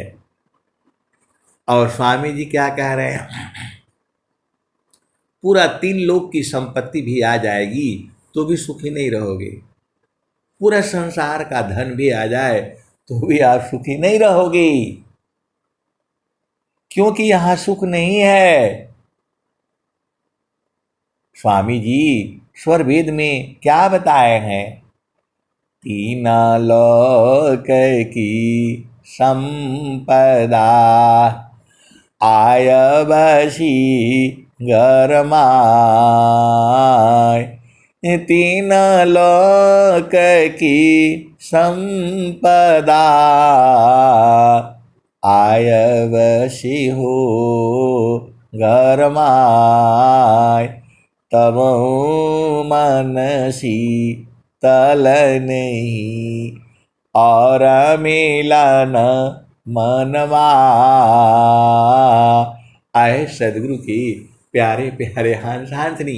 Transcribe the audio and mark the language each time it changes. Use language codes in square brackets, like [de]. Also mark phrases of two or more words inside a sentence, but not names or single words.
[hi] और स्वामी जी क्या कह रहे हैं, पूरा 3 लोक की संपत्ति भी आ जाएगी तो भी सुखी नहीं रहोगे, पूरा संसार का धन भी आ जाए तो भी आप सुखी नहीं रहोगे, क्योंकि यहां सुख नहीं है। स्वामी जी स्वर वेद में क्या बताए हैं, 3 लोक की संपदा, आय बसी घर माय, 3 लोक की संपदा, आय बसी हो घर माय, तब मनसी तल नहीं, और मिलन मनवा। आए सदगुरु की प्यारे प्यारे हंस हांतनी।